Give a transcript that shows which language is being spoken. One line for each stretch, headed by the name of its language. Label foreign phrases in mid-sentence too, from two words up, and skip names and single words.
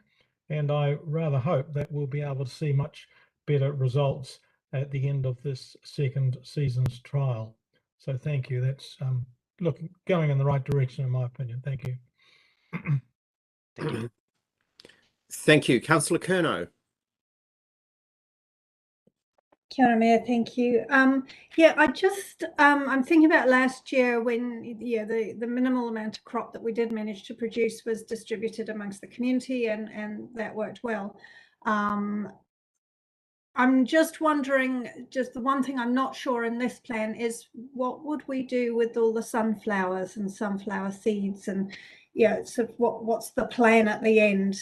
English: And I rather hope that we'll be able to see much better results at the end of this second season's trial. So thank you. That's going in the right direction, in my opinion. Thank you. Thank you. Thank you. Councillor Curnow.
Māori: Kia ora,
English: Mayor, thank you. Yeah, I'm thinking about last year when the minimal amount of crop that we did manage to produce was distributed amongst the community, and that worked well. I'm just wondering, just the one thing I'm not sure in this plan is what would we do with all the sunflowers and sunflower seeds, and sort of what's the plan at the end?